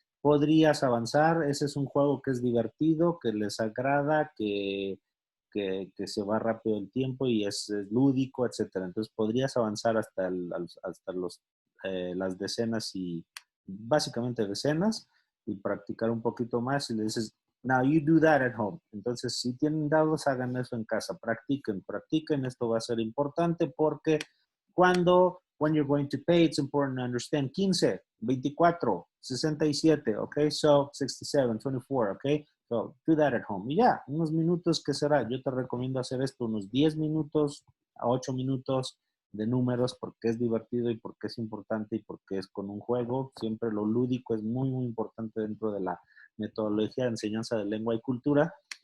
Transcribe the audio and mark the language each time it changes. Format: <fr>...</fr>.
<es>podrías avanzar. Ese es un juego que es divertido, que les agrada, que se va rápido el tiempo y es lúdico, etcétera. Entonces podrías avanzar hasta, hasta las decenas y básicamente decenas y practicar un poquito más y le dices,</es> <en>now you do that at home.</en> <es>Entonces, si tienen dados, hagan eso en casa, practiquen, practiquen. Esto va a ser importante porque</es> <en>when you're going to pay, it's important to understand 15, 24, 67, okay? So 67, 24, okay? So do that at home.</en> <es>Y ya, unos minutos, ¿qué será? Yo te recomiendo hacer esto unos 10 minutos a 8 minutos de números porque es divertido y porque es importante y porque es con un juego. Siempre lo lúdico es muy, muy importante dentro de la metodología de enseñanza de lengua y cultura.</es>